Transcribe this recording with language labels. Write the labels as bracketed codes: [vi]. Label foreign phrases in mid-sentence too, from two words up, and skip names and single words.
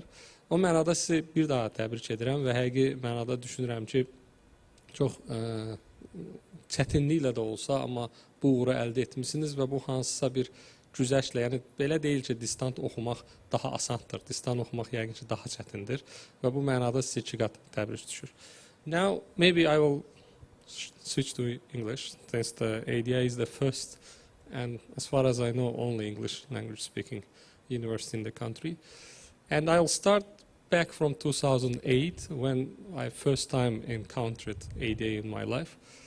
[az] O mənada sizi bir daha təbrik edirəm və həqiqi mənada düşünürəm ki, çox çətinliklə də olsa, amma bu uğuru əldə etmişsiniz və bu hansısa bir güzəştlə, yəni belə deyil ki, distant oxumaq daha asandır, distant oxumaq yəqin ki, daha çətindir və bu mənada sizə 2 qat təbrik düşür. [en] Now, maybe I will switch to English, since the ADA is the first and, as far as I know, only English language speaking university in the country. And I'll start back from 2008 when I first time encountered ADA in my life.